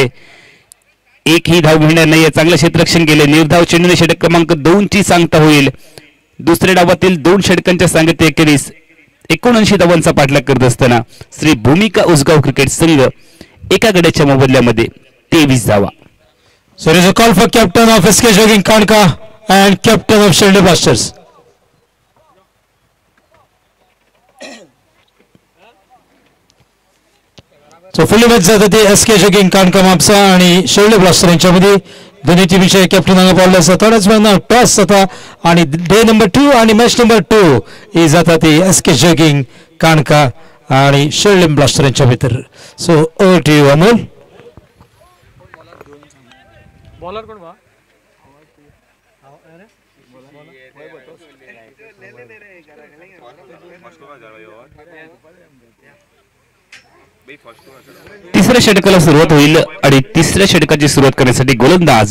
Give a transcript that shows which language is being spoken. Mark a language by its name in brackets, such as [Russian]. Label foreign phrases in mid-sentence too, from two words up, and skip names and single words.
[Marathi] एक ही धाव मिळणार नाहीये. चांगलं क्षेत्ररक्षण केले. निर्धाव चेंडूने षटक क्रमांक 2 ची सांगता होईल. दुसऱ्या डावातील 2 षटकांच्या सांगते अखेरीस 79 धावांचा पाठलाग करत असताना श्री भूमिका उसगाव क्रिकेट संघ एका गड्याच्या मोबदल्यामध्ये 23 धावा. [English] So there is a call for captain of SK Jogging Kanka and captain of Shelde Blasters. So fully match [Marathi] जात ते SK Jogging Kanka मापसा आणि शेल्डे ब्लास्टर यांच्यामध्ये. [Konkani] दोन्ही टीमचे कॅप्टन हांगा पावले आसा. थोड्याच वेळान टॉस जाता आणि [English] day number [Konkani] 2 आणि [English] match number [Konkani] 2 ही जाता ती SK Jogging Kanka आणि शेल्डे ब्लास्टर यांच्या भितर. [English] So over to you Amol. [Konkani] बॉलर कोण बा [Marathi] तिसऱ्या षटकाला सुरुवात होईल आणि तिसऱ्या षटकाची सुरुवात करण्यासाठी गोलंदाज